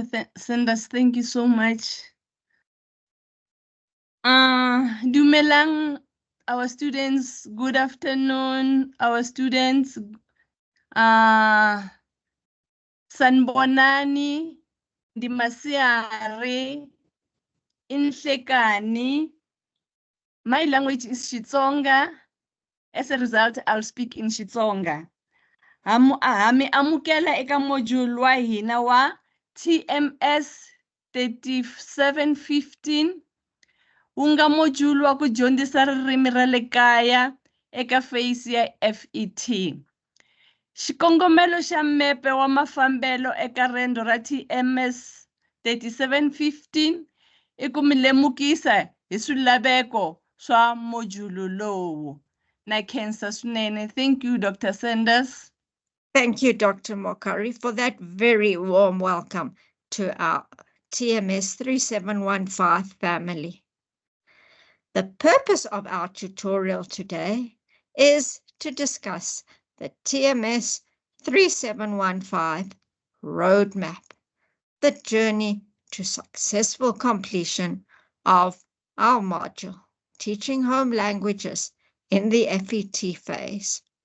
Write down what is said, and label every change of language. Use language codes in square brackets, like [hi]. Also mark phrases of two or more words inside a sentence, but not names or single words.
[en] Sanders, thank you so much. Dumelang, our students, good afternoon, our students. [zu] Sanbonani, Dimasiare, Inhlekani. [en] My language is Xitsonga. As a result, I'll speak in Xitsonga. [ts] Hami amukela eka module wa hina wa TMS 3715. Unga module wa ku dyondzisa ririmi ra le kaya eka phase ya FET. Xikongomelo xa mepe wa mafambelo eka rendzo ra TMS 3715 i ku mi lemukisa hi swilaveko swa module lowu. Na khensa swinene. [en] Thank you, Dr. Sanders. Thank you, Dr. Mukhari, for that very warm welcome to our TMS 3715 family. The purpose of our tutorial today is to discuss the TMS 3715 roadmap, the journey to successful completion of our module, Teaching Home Languages in the FET phase.